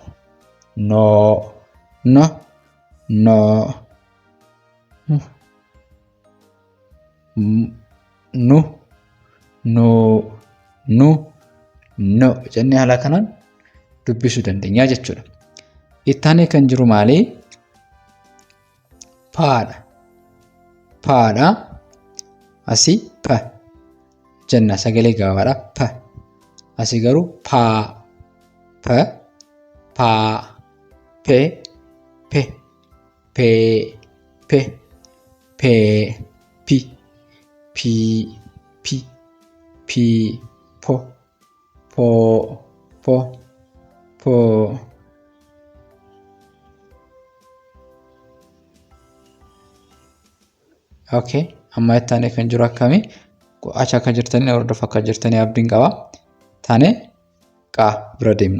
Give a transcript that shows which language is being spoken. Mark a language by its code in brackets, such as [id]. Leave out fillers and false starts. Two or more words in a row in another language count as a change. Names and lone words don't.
[om] jennee haala kanaan dubbisuu dandeenya jechuudha. Itti aanee kan jiru maali? Paadha. Asii pa jenna sagalee gabaabaadha. Pa asii garuu paa pe pi po okay. Amma itti aanee kan jiru akkamii achi akka jirtanii hordofaa akka jirtanii abdiin qaba. Taanee qaa bira deemna.